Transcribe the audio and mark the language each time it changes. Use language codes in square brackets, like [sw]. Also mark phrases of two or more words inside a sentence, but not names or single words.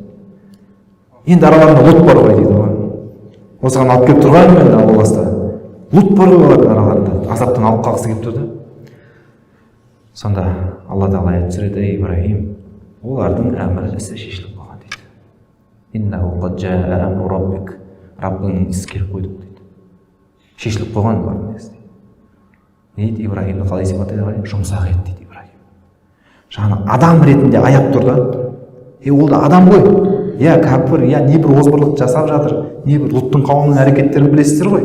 [kk] Енді араларында Лут бар ғой дейді. Осыған алып келіп тұрғаным енді Алласта. Лут бар ғой олардың араларында. Азаптан алып қалғысы келіп тұрды. Сонда Алла Тағала аят түсіреді, Ибрахим, олардың әмір ісі шешіліп қалған дейді. [ar] إنه قد جاء أمر ربك. [kk] Раббыңның ісі келіп қойды дейді. Шешіліп қойған олардың ісі. Дейді Ибрахимді қалай сипаттайды? Жұмсақ еді дейді Ибрахим. Жаңағы адам ретінде аяп тұр да. Ол да адам ғой. Я кәпір, я не бір озбырлық жасап жатыр, не бір Луттың қауымының әрекеттерін білесіздер ғой.